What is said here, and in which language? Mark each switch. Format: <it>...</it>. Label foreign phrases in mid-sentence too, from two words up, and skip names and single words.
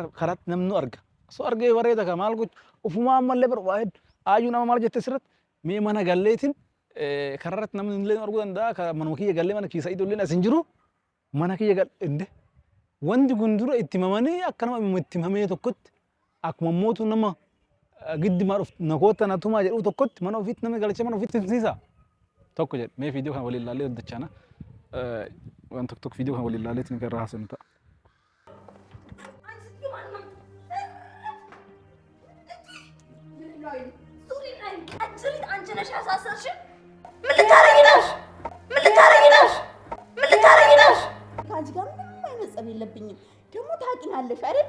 <om>karatti namnu arga so argee bareeda ka maal gochu ufumaa ammallee bar waa'ee aayyuu nama maal jette sirratti mee mana galleetiin kararratti namni illee arguu danda'a ka manuma kiyya gallee mana kiisa idoolleen as hin jiru mana kiyya galle wanti kun dura itti mamanii akka nama itti mamee tokkotti akkuma mootu nama giddi maar of nakoota natumaa jedhu tokkotti mana ofiitti namni galchee mana ofiitti tinsiisa tokko jedhe mee viidiyoo kana waliin ilaalee hojjechaana waan tokko viidiyoo kana waliin ilaalee tin irraa haasofnu ta'a.</om> <am>ከአንቺ ጋር ምንም አይነት ጸብ የለብኝም። ደግሞ ታውቂናለሽ አይደል?</am>